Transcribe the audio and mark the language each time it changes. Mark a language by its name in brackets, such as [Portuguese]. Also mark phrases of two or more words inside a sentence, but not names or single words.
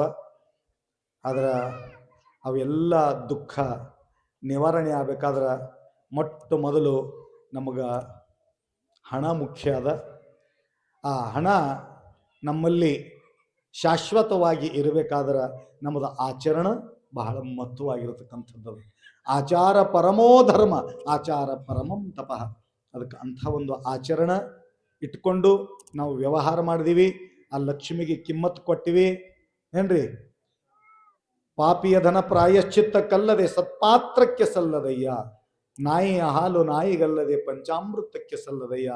[Kannada] ಆದ್ರೆ ಅವೆಲ್ಲ ದುಃಖ ನಿವಾರಣೆ ಆಗಬೇಕಾದ್ರೆ ಮೊಟ್ಟ ಮೊದಲು ನಮಗೆ ಹಣ ಮುಖ್ಯ ಅದ. ಆ ಹಣ ನಮ್ಮಲ್ಲಿ ಶಾಶ್ವತವಾಗಿ ಇರಬೇಕಾದ್ರೆ ನಮ್ಮದು ಆಚರಣೆ ಬಹಳ ಮಹತ್ವವಾಗಿರತಕ್ಕಂಥದ್ದು. [Sanskrit] ಆಚಾರ ಪರಮೋ ಧರ್ಮ, ಆಚಾರ ಪರಮಂ ತಪಃ. [Kannada] ಅದಕ್ಕೆ ಅಂಥ ಒಂದು ಆಚರಣೆ ಇಟ್ಕೊಂಡು ನಾವು ವ್ಯವಹಾರ ಮಾಡಿದೀವಿ. ಆ ಲಕ್ಷ್ಮಿಗೆ ಕಿಮ್ಮತ್ತು ಕೊಟ್ಟಿವಿ ಏನ್ರಿ. ಪಾಪಿಯ ಧನ ಪ್ರಾಯಶ್ಚಿತ್ತ ಕಲ್ಲದೆ ಸತ್ಪಾತ್ರಕ್ಕೆ ಸಲ್ಲದಯ್ಯ, ನಾಯಿಯ ಹಾಲು ನಾಯಿಗಲ್ಲದೆ ಪಂಚಾಮೃತಕ್ಕೆ ಸಲ್ಲದಯ್ಯ.